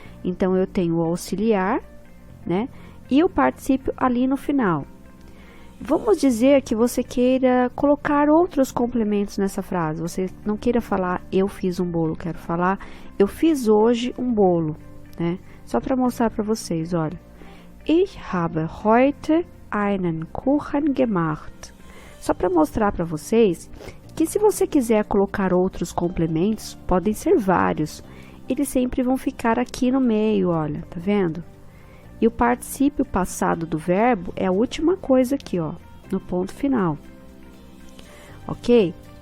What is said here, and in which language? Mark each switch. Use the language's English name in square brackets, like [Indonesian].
[Portuguese] Então, eu tenho o auxiliar, né? E o particípio ali no final. Vamos dizer que você queira colocar outros complementos nessa frase. Você não queira falar eu fiz um bolo, quero falar eu fiz hoje um bolo, né? Só para mostrar para vocês, olha. [German] Ich habe heute einen Kuchen gemacht. [Portuguese] Só para mostrar para vocês que se você quiser colocar outros complementos, podem ser vários. Eles sempre vão ficar aqui no meio, olha, tá vendo? E o particípio passado do verbo é a última coisa aqui, ó, no ponto final. Ok?